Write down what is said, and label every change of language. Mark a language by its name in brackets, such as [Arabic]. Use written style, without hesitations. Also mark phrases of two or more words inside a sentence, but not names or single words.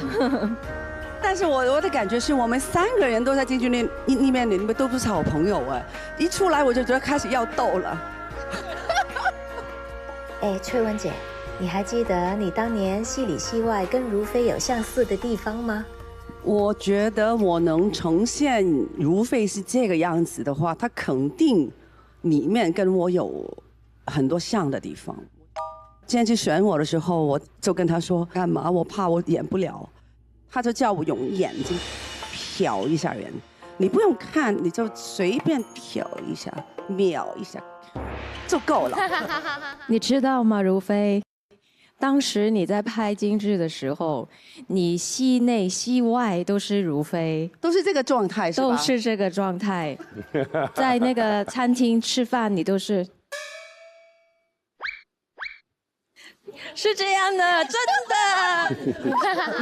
[Chinese] 但是我的感覺是我們3個人都在京劇裡面，你們都不是好朋友啊！一出來我就覺得開始要鬥了。哎，翠雯姐，你還記得你當年戲裡戲外跟如妃有相似的地方嗎？我覺得我能呈現如妃是這個樣子的話，她肯定裡面跟我有很多像的地方。今天去選我的時候，我就跟她說幹嘛？我怕我演不了，她就叫我用眼睛瞟一下人，你不用看，你就隨便瞟一下、瞄一下就夠了。你知道嗎，如妃？當時你在拍京劇的時候，你戲內戲外都是如妃，都是這個狀態，是吧？都是這個狀態。在那個餐廳吃飯，你都是這樣的，真的。